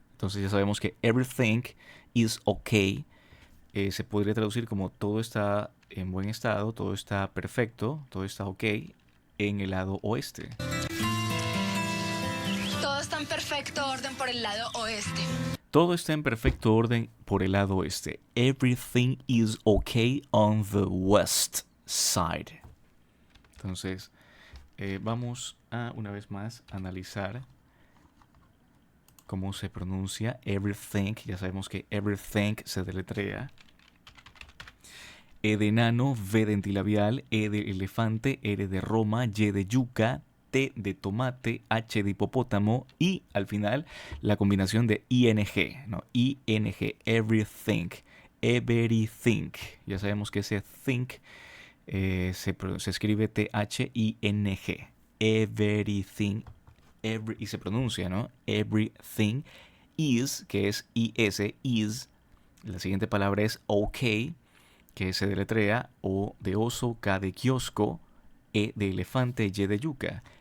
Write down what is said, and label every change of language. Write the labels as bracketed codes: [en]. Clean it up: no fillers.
[es] Entonces ya sabemos que [en] everything is okay [es] se podría traducir como todo está en buen estado, todo está perfecto, todo está ok en el lado oeste. Todo está en perfecto orden por el lado oeste. Todo está en perfecto orden por el lado oeste. [en] Everything is okay on the west side. [es] Entonces, vamos a una vez más analizar cómo se pronuncia everything. Ya sabemos que everything se deletrea. E de enano, V de antilabial, E de elefante, R de Roma, Y de yuca, T de tomate, H de hipopótamo y al final la combinación de ING, ¿no? [en] ING, everything, everything. [es] Ya sabemos que ese think se escribe THING, everything, y se pronuncia, ¿no? [en] Everything is, [es] que es [en] is. [es] La siguiente palabra es okay, que se deletrea O de oso, K de kiosco, E de elefante, Y de yuca.